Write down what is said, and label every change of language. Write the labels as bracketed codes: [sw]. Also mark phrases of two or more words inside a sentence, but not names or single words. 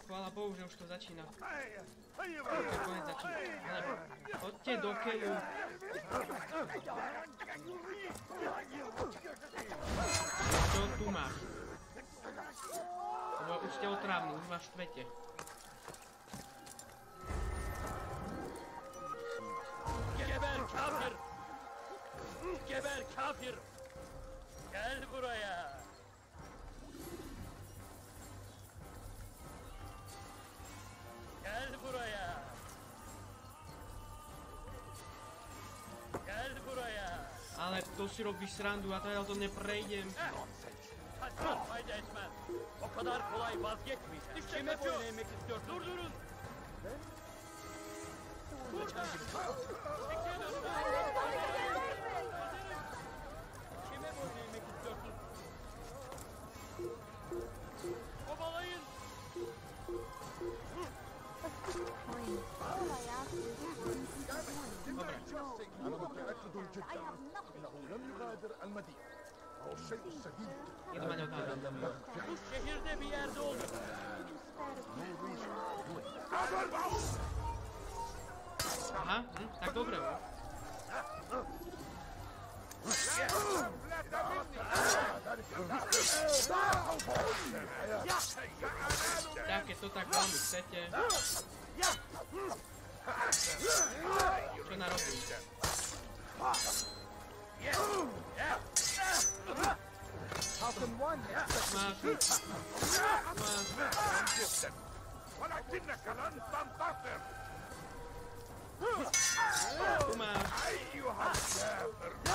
[sk] bohužiaľ už to začína. To konec začína. Ale poďte do keľu. Čo tu máš? Lebo už ste otrávni, už vás štvete. [tr] Geber kafir! Geber kafir! Gel buraya! Gel buraya! Gel buraya! [sk] Ale to si robíš srandu a teda to neprejdem. [tr] Fayda etmez. O kadar kolay vazgeçmeyeceğiz. Kime boyun eğmek istiyorsun? Durdurun! Kime boyun eğmek istiyorsun? Kovalayın! [ar] أنا متأكد جدا أنه لم يغادر المدينة. هو الشيء السديد. [tr] Şehirde bir yerde olur. [sk] Aha, tak dobre. Tak, keď to tak veľmi chcete. Čo narobí? [ar] ولكنك لن تنتصر. [sk] Tu máš. [ar] أيها الكافر.